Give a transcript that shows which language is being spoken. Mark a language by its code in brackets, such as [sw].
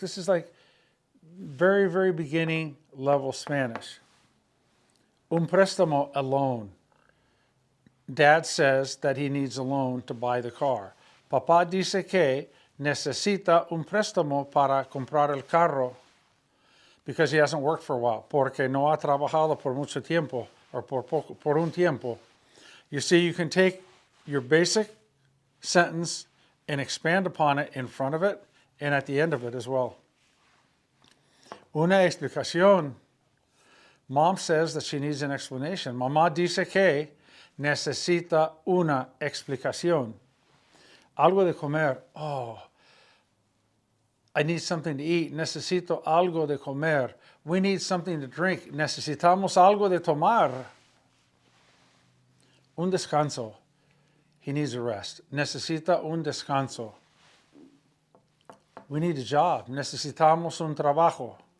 [en] This is like very, very beginning level Spanish. [es] Un préstamo, [en] a loan. Dad says that he needs a loan to buy the car. [es] Papá dice que necesita un préstamo para comprar el carro. [en] Because he hasn't worked for a while, [es] porque no ha trabajado por mucho tiempo, [en] or [es] por un tiempo. [en] You see, you can take your basic sentence and expand upon it in front of it and at the end of it as well. [es] Una explicación. [en] Mom says that she needs an explanation. [es] Mamá dice que necesita una explicación. Algo de comer. [en] Oh, I need something to eat. [es] Necesito algo de comer. [en] We need something to drink. [es] Necesitamos algo de tomar. Un descanso. [en] He needs a rest. [es] Necesita un descanso. [en] We need a job. [es] Necesitamos un trabajo.